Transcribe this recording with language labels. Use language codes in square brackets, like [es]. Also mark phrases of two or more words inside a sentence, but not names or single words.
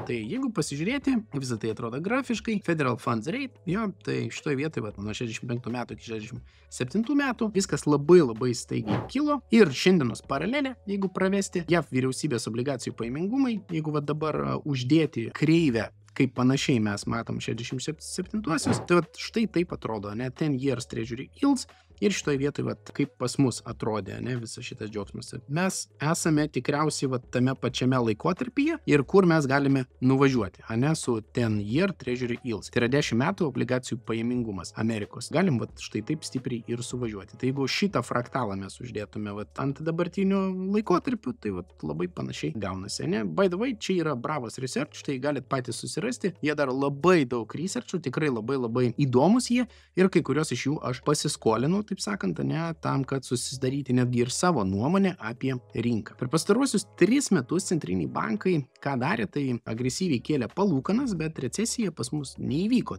[lt] Tai jeigu pasižiūrėti, visą tai atrodo grafiškai, [en] Federal Funds Rate, [lt] tai šitoje vietoje nuo 65 metų iki 67 metų viskas labai staigiai kilo ir šiandienos paralelė, jeigu pravesti, JAV vyriausybės obligacijų pajamingumai, jeigu dabar uždėti kreivę, kaip panašiai mes matom 67-uosius, tai štai taip atrodo, [en] 10 years treasury yields. [lt] Ir šitoje vietoje, kaip pas mus atrodė, visas šitas džiaugsmas. Mes esame tikriausiai tame pačiame laikotarpyje ir kur mes galime nuvažiuoti, su [en] 10 year treasury yields. [lt] Tai yra 10 metų obligacijų pajamingumas Amerikos. Galim štai taip stipriai ir suvažiuoti. Tai jeigu šitą fraktalą mes uždėtume ant dabartinių laikotarpių, tai labai panašiai gaunasi. [en] By the way, [lt] čia yra Bravos Research, tai galit patys susirasti. Jie daro labai daug researchų, tikrai labai įdomus jie ir kai kurios iš jų aš pasiskolinau, taip sakant, tam, kad susidaryti netgi ir savo nuomonę apie rinką. Per pastaruosius 3 metus centriniai bankai, ką darė, tai agresyviai kėlė palūkanas, bet recesija pas mus neįvyko.